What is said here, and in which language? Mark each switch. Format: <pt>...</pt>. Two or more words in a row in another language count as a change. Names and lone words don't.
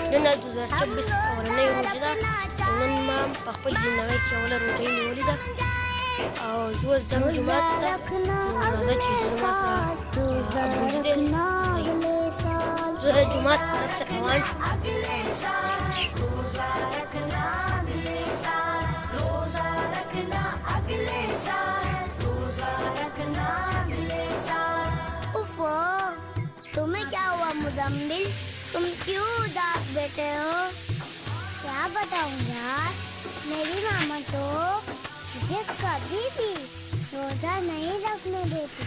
<ps>پہلا 2026 اولنۍ روژه ده او نن ما په خپل زندګۍ کې اوله روژه نیولې ده او زه اوس ځم جومات ته نو راځه چې زما سره ابوجي دی زه جومات طرف ته روان شوم</ps> <ur>تمہیں کیا ہوا مزمل? تم کیوں اداس بیٹھے ہو? کیا بتاؤں یار، میری ماما تو مجھے کبھی بھی روزہ نہیں رکھنے دیتی.</ur>